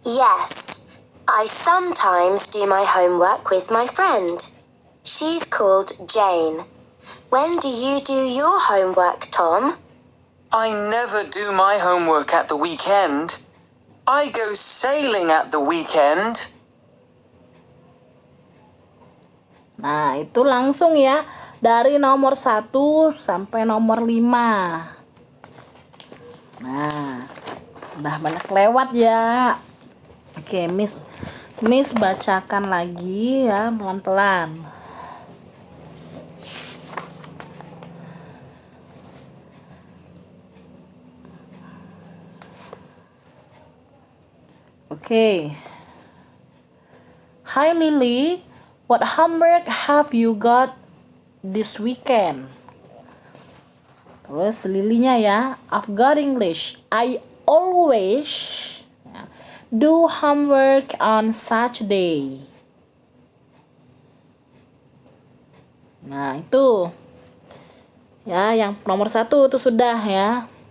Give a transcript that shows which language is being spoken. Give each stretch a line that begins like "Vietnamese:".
English: Yes, I sometimes do my homework with my friend. She's called Jane. When do you do your homework, Tom? I never do my homework at the weekend. I go sailing at the weekend.
Indonesian: Nah, itu langsung ya, dari nomor 1 sampai nomor 5. Nah, udah banyak lewat ya. Oke, Miss bacakan lagi ya, pelan-pelan.
English: Okay. Hi Lily, what homework have you got this weekend?
Indonesian: Terus Lilynya ya,
English: I've got English. I always do homework on Saturday.
Indonesian: Nah itu ya, yang nomor 1 itu sudah ya.